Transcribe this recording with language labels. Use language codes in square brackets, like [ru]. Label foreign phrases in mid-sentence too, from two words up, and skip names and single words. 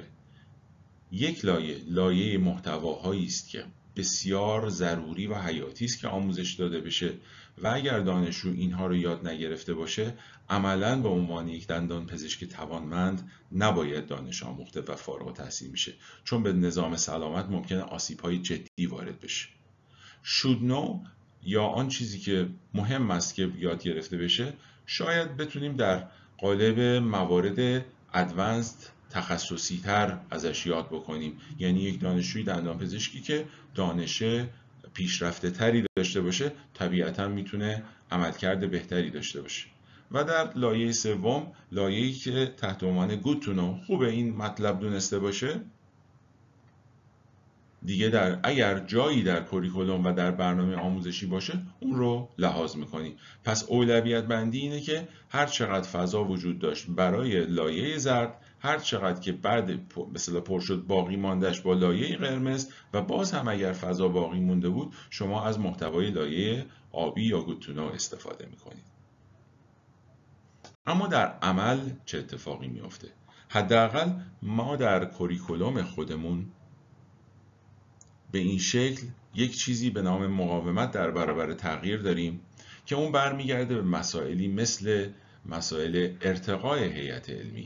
[fa] یک لایه محتواهایی است که بسیار ضروری و حیاتی است که آموزش داده بشه و اگر دانشجو اینها رو یاد نگرفته باشه عملاً به عنوان یک دندانپزشک توانمند نباید دانش آموخته و فارغ التحصیل میشه، چون به نظام سلامت ممکنه آسیب‌های جدی وارد بشه. [en] should know [fa] یا آن چیزی که مهم است که یاد گرفته بشه شاید بتونیم در قالب موارد ادوانسد تخصصی تر ازش یاد بکنیم، یعنی یک دانشجوی دندانپزشکی که دانش پیشرفته تری داشته باشه طبیعتاً میتونه عملکرد بهتری داشته باشه. و در لایه سوم، لایه‌ای که تحت عنوان [en] good to know، [fa] خوبه این مطلب دونسته باشه دیگه، اگر جایی در کوریکولوم و در برنامه آموزشی باشه اون رو لحاظ میکنی. پس اولویت بندی اینه که هر چقدر فضا وجود داشت برای لایه زرد، هر چقدر که بعد مثلا پر شد باقی ماندش با لایه قرمز و باز هم اگر فضا باقی مونده بود شما از محتوای لایه آبی یا [en] good to know [fa] استفاده میکنید. اما در عمل چه اتفاقی میفته؟ حداقل ما در کوریکولوم خودمون به این شکل یک چیزی به نام مقاومت در برابر تغییر داریم که اون برمیگرده به مسائلی مثل مسائل ارتقای هیئت علمی.